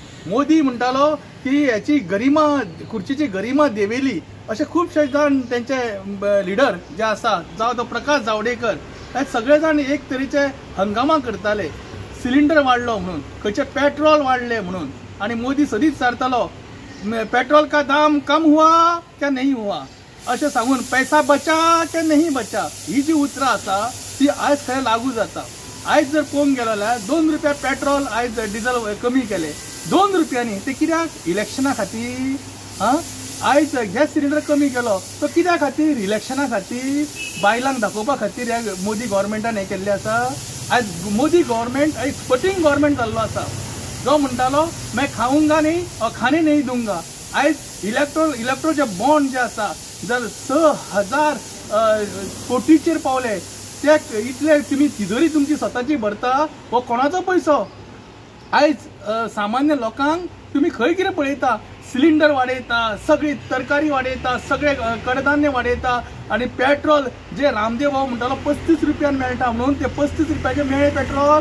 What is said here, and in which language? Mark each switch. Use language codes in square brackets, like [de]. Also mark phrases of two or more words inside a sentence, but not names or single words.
[kok] मोदी म्हणटालो की याची गरिमा खुर्चीची गरिमा देवेली असे खूबशे जाण त्यांचे लिडर जे आसा जावं तो प्रकाश जावडेकर हे सगळे जाण एक तरेचे हंगामा करताले सिलिंडर वाढलो म्हणून, खंयचे पेट्रोल वाढले म्हणून। आणि मोदी सदीच विचारतालो [hi] पेट्रोल का दाम कम हुआ क्या नहीं हुआ [kok] अशें सांगून [hi] पैसा बचा क्या नहीं बचा [kok] ही जी उतरां आसा ती आयज खंय लागू जाता। आयज जर पळोवंक गेलो जाल्यार 2 रुपया पेट्रोल आयज डिझल कमी केले 2 रुपयांनी ते कित्याक इलेक्शना खातीर आयज गॅस सिलिंडर कमी केलो तो कित्या खातीर इलेक्शना खातीर बायलांक दाखोवपा खातीर ह्या मोदी गव्हर्नमेंटान हें केल्लें आसा। आज मोदी गव्हर्नमेंट एक फटिंग गव्हर्नमेंट जाल्लो आसा जो म्हणटालो [hi] मैं खाऊंगा नहीं और खाने नहीं दूंगा। [kok] आयज इलेक्ट्रो जे बॉन्ड जे आसा जर 6000 कोटीचेर पावले ते इतले तुमी तिजोरी तुमची स्वताची भरता हो कोणाचो पैसो। आयज सामान्य लोकांक तुमी खंय कितें पळयता सिलिंडर वाडयता, सगळी तरकारी वाडयता, सगळे कडधान्य वाडयता आणि पेट्रोल जे रामदेव भाऊ म्हणटालो 35 रुपयान मेळटा म्हणून ते 35 रुपयाचे मेळे पेट्रोल।